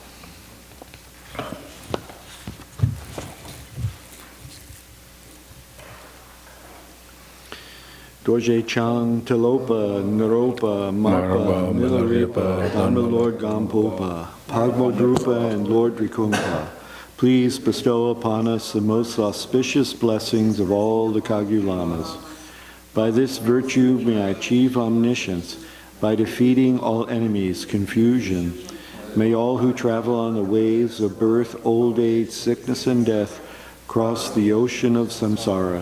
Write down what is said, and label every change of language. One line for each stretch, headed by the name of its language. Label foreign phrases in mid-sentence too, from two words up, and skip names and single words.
English: Dorje Chang Telopa Naropa Marpa Milarepa Dhamma Lord Gampopa Pagmo Drupa and Lord Rikumpa, please bestow upon us the most auspicious blessings of all the Kagyu Lamas. By this virtue may I achieve omniscience, by defeating all enemies, confusion. May all who travel on the waves of birth, old age, sickness, and death cross the ocean of samsara.